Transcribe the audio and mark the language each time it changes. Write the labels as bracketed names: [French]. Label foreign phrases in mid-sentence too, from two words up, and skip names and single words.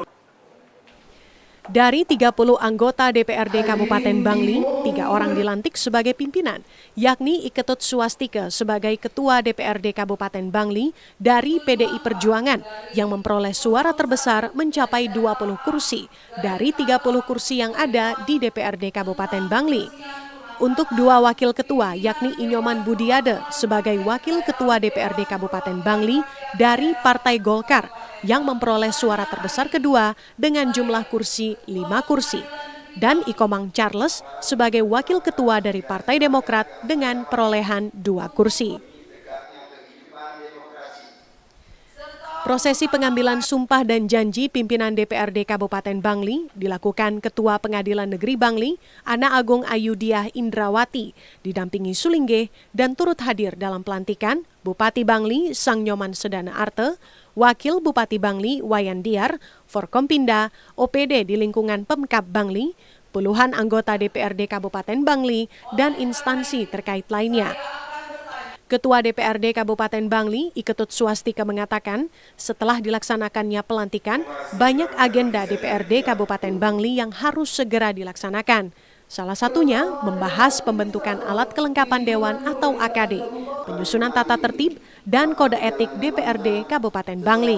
[Indonesian] Dari 30 anggota DPRD Kabupaten Bangli, 3 orang dilantik sebagai pimpinan, yakni Iketut Swastika sebagai Ketua DPRD Kabupaten Bangli dari PDI Perjuangan yang memperoleh suara terbesar mencapai 20 kursi dari 30 kursi yang ada di DPRD Kabupaten Bangli. Untuk 2 wakil ketua, yakni Inyoman Budiade sebagai Wakil Ketua DPRD Kabupaten Bangli dari Partai Golkar yang memperoleh suara terbesar kedua dengan jumlah kursi 5 kursi. Dan Ikomang Charles sebagai Wakil Ketua dari Partai Demokrat dengan perolehan 2 kursi. Prosesi pengambilan sumpah dan janji pimpinan DPRD Kabupaten Bangli dilakukan Ketua Pengadilan Negeri Bangli, Ana Agung Ayudiah Indrawati, didampingi Sulingge dan turut hadir dalam pelantikan Bupati Bangli Sang Nyoman Sedana Arte, Wakil Bupati Bangli Wayan Diar, Forkompinda, OPD di lingkungan Pemkab Bangli, puluhan anggota DPRD Kabupaten Bangli, dan instansi terkait lainnya. Ketua DPRD Kabupaten Bangli, Iketut Swastika mengatakan, setelah dilaksanakannya pelantikan, banyak agenda DPRD Kabupaten Bangli yang harus segera dilaksanakan. Salah satunya membahas pembentukan alat kelengkapan Dewan atau AKD, penyusunan tata tertib, dan kode etik DPRD Kabupaten Bangli.